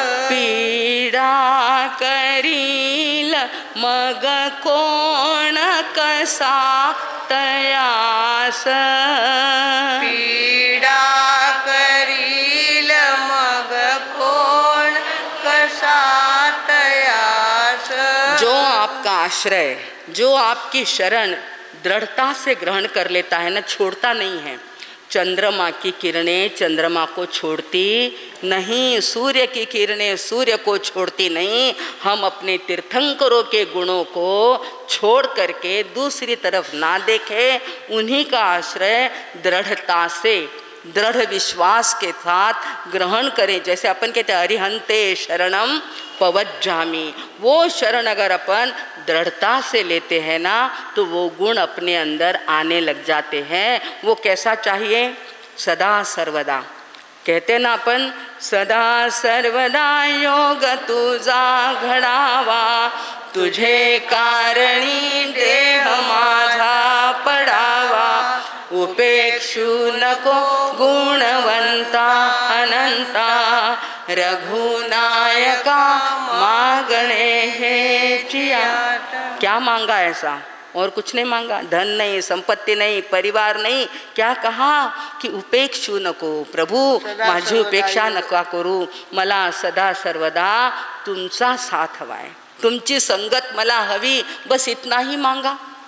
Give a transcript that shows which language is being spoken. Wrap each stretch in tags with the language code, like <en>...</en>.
<mr>पीडा करील मग कोण कसा तयास, पीडा करील मग कोण कसा तयास,</mr> <hi>जो आपका आश्रय, जो आपकी शरण दृढ़ता से ग्रहण कर लेता है ना, छोड़ता नहीं है। चंद्रमा की किरणें चंद्रमा को छोड़ती नहीं, सूर्य की किरणें सूर्य को छोड़ती नहीं। हम अपने तीर्थंकरों के गुणों को छोड़ करके दूसरी तरफ ना देखें, उन्हीं का आश्रय दृढ़ता से, दृढ़ विश्वास के साथ ग्रहण करें। जैसे अपन कहते हैं अरिहंते शरणम पवज्जामि, वो शरण अगर अपन दृढ़ता से लेते हैं ना तो वो गुण अपने अंदर आने लग जाते हैं। वो कैसा चाहिए?</hi> <mr>सदा सर्वदा,</mr> <hi>कहते ना अपन,</hi> <mr>सदा सर्वदा योग तुझा घडावा, तुझे कारणी देह माझा पडावा, उपेक्षू नको गुणवंता अनंता, रघुनायका मांगणे हे चिया।</mr> <hi>क्या मांगा ऐसा? और कुछ नहीं मांगा, धन नहीं, संपत्ति नहीं, परिवार नहीं, क्या कहा कि</hi> <mr>उपेक्षू नको, प्रभु माझी उपेक्षा नका करू, मला सदा सर्वदा तुमचा साथ हवा है, तुमची संगत मला हवी,</mr> <hi>बस इतना ही मांगा।</hi>